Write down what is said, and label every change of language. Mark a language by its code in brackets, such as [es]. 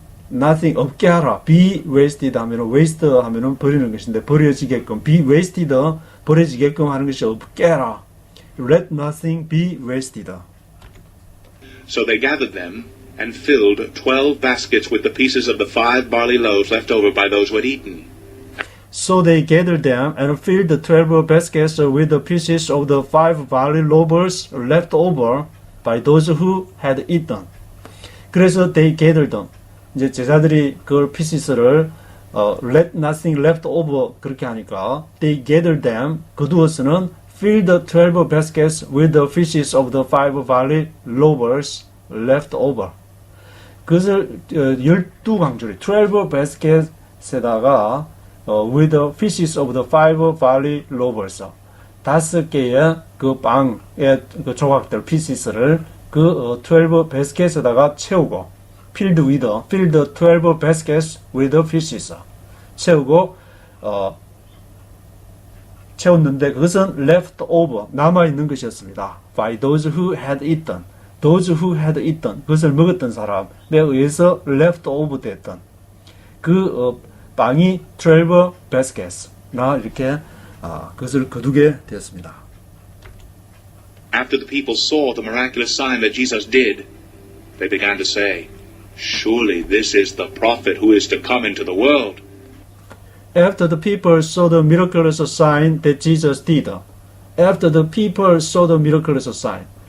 [ko] nothing 없게 하라. [en] be wasted [ko] 하면은 waste 하면은 버리는 것인데 버려지게끔 be wasted 버려지게끔 하는 것이 없게 하라. [en] Let nothing be wasted. So they gathered them and filled 12 baskets with the pieces of the 5 barley loaves left over by those who had eaten. So they gathered them and filled the 12 baskets with the pieces of the 5 barley loaves left over by those who had eaten. 그래서 they gathered them. [ko] 이제 제자들이 그 [en] pieces를 let nothing left over [ko] 그렇게 하니까 [en] they gathered them [ko] 거두어서는 [en] fill the 12 baskets with the pieces of the 5 barley loaves left over. [ko] 그것을 12강조리 12 baskets에다가 [en] with the pieces of the 5 barley loaves [ko] 5개의 그 빵의 그 조각들 pieces를 그 12 baskets에다가 채우고 [en] fill the 12 baskets with the pieces [ko] 채우고 채웠는데 그것은 left over 남아있는 것이었습니다. [en] by those who had eaten [ko] 그것을 먹었던 사람에 의해서 left over 됐던 그 빵이 12 baskets 나 이렇게 그것을 거두게 되었습니다. [en] After the people saw the miraculous sign that Jesus did, they began to say, "Surely this is the prophet who is to come into the world." After the people saw the miraculous sign that Jesus did. After the people saw the miraculous sign.